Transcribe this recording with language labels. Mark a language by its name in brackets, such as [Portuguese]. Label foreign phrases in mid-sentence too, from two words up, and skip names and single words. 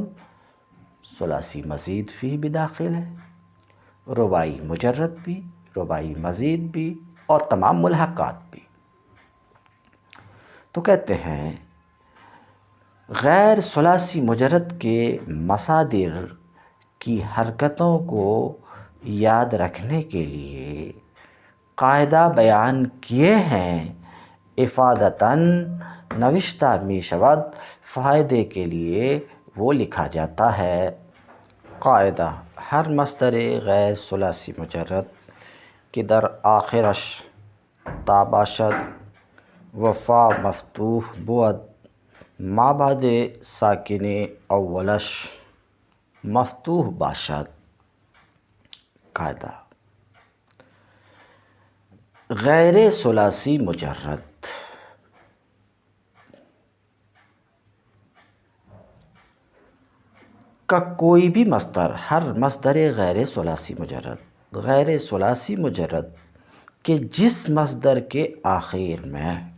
[Urdu] ثلاثی مزید فی بھی داخل ہے، رباعی مجرد بھی، رباعی مزید بھی، اور تمام ملحقات بھی۔ تو کہتے ہیں غیر ثلاثی مجرد کے مصادر کی حرکتوں کو یاد رکھنے کے لیے قاعدہ بیان کیے ہیں۔ [Persian] افادتاً نوشتہ می شود، [Urdu] فائدے کے لیے وہ لکھا جاتا ہے۔ [Persian] قاعدہ: ہر مصدر غیر ثلاثی مجرد کہ در آخرش تا باشد و فا مفتوح بود، ما بعد ساکن اولش مفتوح باشد۔ [Urdu] قاعدہ: غیر ثلاثی مجرد کا کوئی بھی مصدر، ہر مصدر غیر ثلاثی مجرد، غیر ثلاثی مجرد کہ جس مصدر کے آخر میں،